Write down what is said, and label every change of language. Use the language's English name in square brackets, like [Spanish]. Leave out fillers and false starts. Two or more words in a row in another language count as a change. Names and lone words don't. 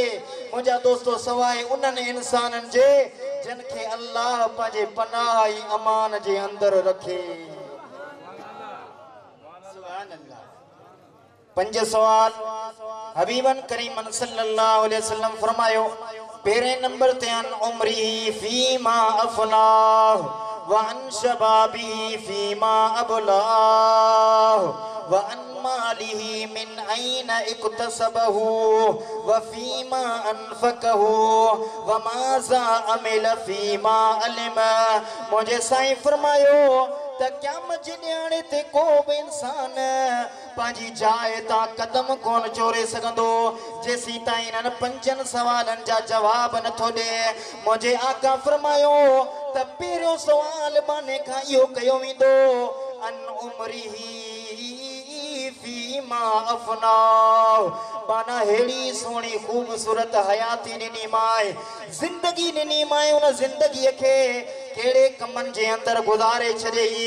[Sindhi] मुंहिंजा दोस्तो सवाइ उन्हनि इंसाननि जे जिन खे अल्लाह पंहिंजे पनाह ऐं अमान जे अंदरि रखे। पंज सवाल [Arabic] حبيبنا الكريم صلى الله عليه وسلم [Sindhi] फरमायो पहिरें नंबर ते [Arabic] عن عمره فيما أفناه وعن شبابه فيما أبلاه وعن ماله من أين اكتسبه وفيما أنفقه وماذا عمل فيما علم. [Sindhi] मुझे साईं फरमायो त क़यामत जे ॾियारे ते को बि इंसान पंहिंजी जाइ तां कदम कोन चोरे सघंदो जेसीं ताईं इन्हनि पंजनि सवालनि जा जवाब नथो ॾे। मुंहिंजे आका फरमायो त पहिरियों सवाल माने खां इहो कयो वेंदो [Arabic] عن عمره فيما أفناه [Sindhi] माना हेड़ी सोनी खूबसूरत हयाती ॾिनी माए जिंदगी ॾिनी माए उन जिंदगीअ खे केड़े कमन जे अंदर गुजारे छॾे।